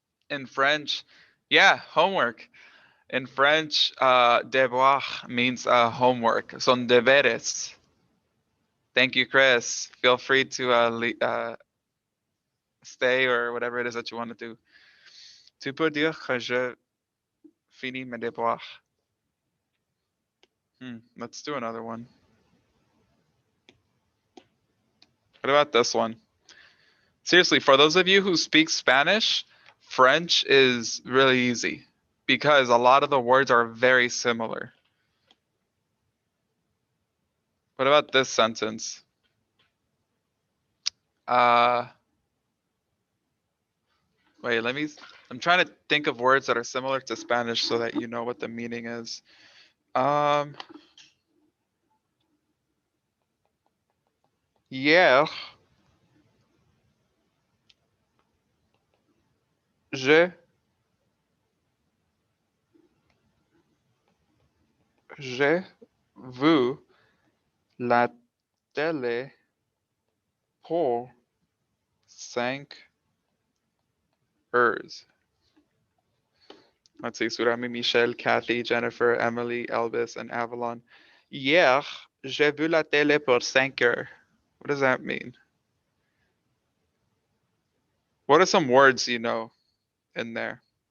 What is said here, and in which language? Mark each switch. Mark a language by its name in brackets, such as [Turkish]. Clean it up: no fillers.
[English] In French, yeah, homework. In French, devoir means homework. [Spanish] Son deberes. [English] Thank you, Chris. Feel free to stay or whatever it is that you want to do. [French] Tu peux dire que je finis mes devoirs. [English] Let's do another one. What about this one? Seriously, for those of you who speak Spanish, French is really easy because a lot of the words are very similar. What about this sentence? Wait, I'm trying to think of words that are similar to Spanish so that you know what the meaning is. [French] Hier, j'ai vu la télé pour 5 heures. [English] Let's see, Surami, Michelle, Kathy, Jennifer, Emily, Elvis, and Avalon. [French] Hier, j'ai vu la télé pour 5 heures. [English] What does that mean? What are some words you know in there?